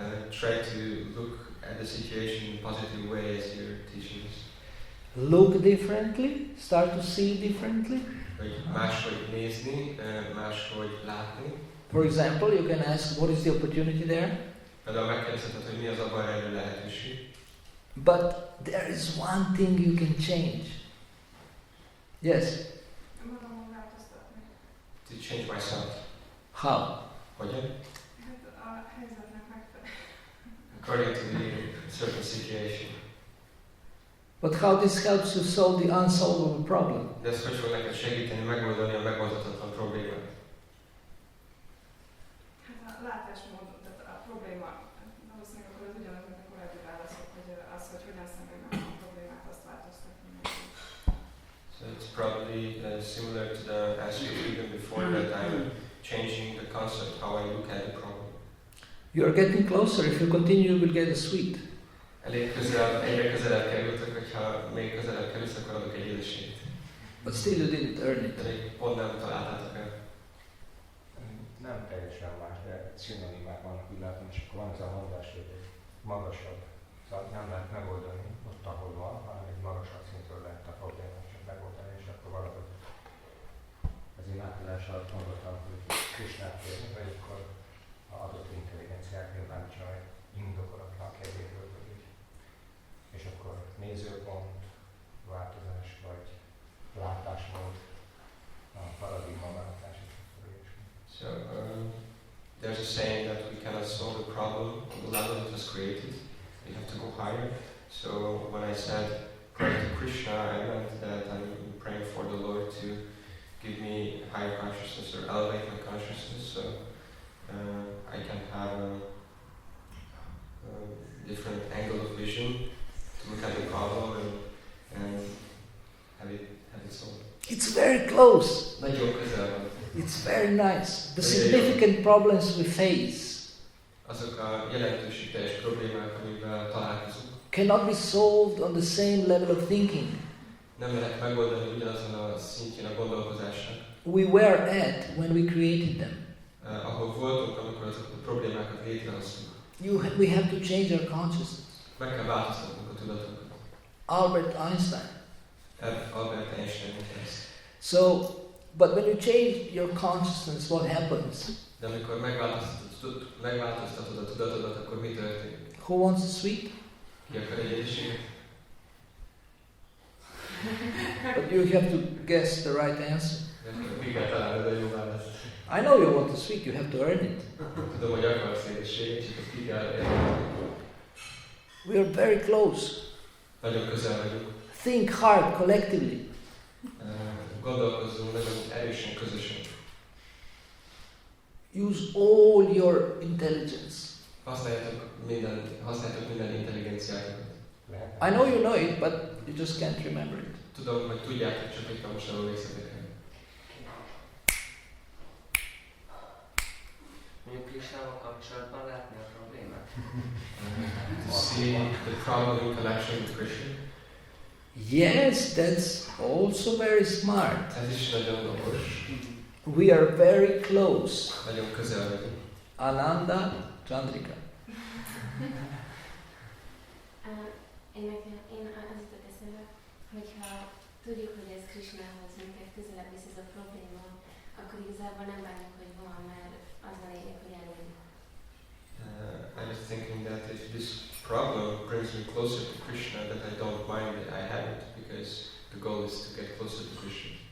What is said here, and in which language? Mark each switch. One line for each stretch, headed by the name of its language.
English: Try to look at the situation in a positive way as you're teaching us. Look differently. Start to see differently.
Hungarian: Hogy máshogy nézni, máshogy látni.
English: For example, you can ask, what is the opportunity there?
Hungarian: Például megkérdezheted, hogy mi az abban rejlő lehetőség.
English: But there is one thing you can change. Yes.
Hungarian: Magamon változtatni.
English: To change myself. How?
Hungarian: Hogyan? Hát a helyzetnek megfelelően.
English: According to the certain situation. But how this helps you solve the unsolvable problem?
Hungarian: De ez hogy fog neked segíteni megoldani a megoldhatatlan problémát? Hát a látásmód, tehát a probléma, valószínűleg akkor az ugyanaz, mint a korábbi válaszok, hogy az, hogy hogyan szemlélem a problémát, azt változtatni.
English: So it's probably similar to the answer given before that I'm changing the concept how I look at the problem. You're getting closer. If you continue, you will get a sweet.
Hungarian: Elég közel, egyre közelebb kerültök, hogyha még közelebb kerülsz, akkor adok egy édességet.
English: But still you didn't earn it.
Hungarian: De még pont nem találtátok el. Nem teljesen más, de szinonimák vannak, úgy látom, és akkor van ez a mondás, hogy egy magasabb, szóval nem lehet megoldani ott, ahol van, hanem egy magasabb szintről lehet a problémát csak megoldani, és akkor valahogy az imádkozás alatt gondoltam, hogy Krisnát kérni, vagy akkor a adott intelligenciák nyilvánítsa egy indokolatlan kedvéről, vagy úgy. És akkor nézőpont, változás, vagy látásmód, a paradigmaváltás és akkor ilyesmi.
English: So there's a saying that we cannot solve the problem on the level it was created. We have to go higher. So when I said pray to Krishna, I meant that I'm praying for the Lord to give me higher consciousness or elevate my consciousness, so I can have a different angle of vision to look at the problem and have it solved. It's very close.
Hungarian: Nagyon közel van.
English: It's very nice. The significant problems we face
Hungarian: Azok a jelentőségteljes problémák, amivel találkozunk,
English: cannot be solved on the same level of thinking
Hungarian: nem lehet megoldani ugyanazon a szintjén a gondolkozásnak,
English: we were at when we created them.
Hungarian: ahol voltunk, amikor azokat a problémákat létrehoztunk.
English: We have to change our consciousness.
Hungarian: Meg kell változtatnunk a tudatunkat.
English: Albert Einstein.
Hungarian: Albert Einstein mondta ezt.
English: So, but when you change your consciousness, what happens?
Hungarian: De amikor megváltoztatod a tudatodat, akkor mi történik?
English: Who wants a sweet?
Hungarian: Ki akar egy édességet?
English: But you have to guess the right answer.
Hungarian: Ki kell találnod a jó választ.
English: I know you want a sweet, you have to earn it.
Hungarian: Tudom, hogy akarsz édességet, csak azt ki kell elérni.
English: We are very close.
Hungarian: Nagyon közel vagyunk.
English: Think hard collectively.
Hungarian: Gondolkozzunk nagyon erősen, közösen.
English: Use all your intelligence.
Hungarian: Használjátok minden intelligenciátokat.
English: I know you know it, but you just can't remember it.
Hungarian: Tudom, hogy tudjátok, csak éppen most nem emlékszetek el. Mondjuk Krisnával kapcsolatban látni a problémát?
English: To see the problem in connection with Krishna. Yes, that's also very smart.
Hungarian: Ez is nagyon okos.
English: We are very close.
Hungarian: Nagyon közel vagyunk.
English: Ananda Chandrika.
Hungarian: Én az jutott eszembe, hogyha tudjuk, hogy ez Krishnához minket közelebb visz ez a probléma, akkor igazából nem bánjuk, hogy van, mert az a lényeg, hogy elérjük.
English: I was thinking that if this problem brings me closer to Krishna, that I don't mind that I have it, because the goal is to get closer to Krishna.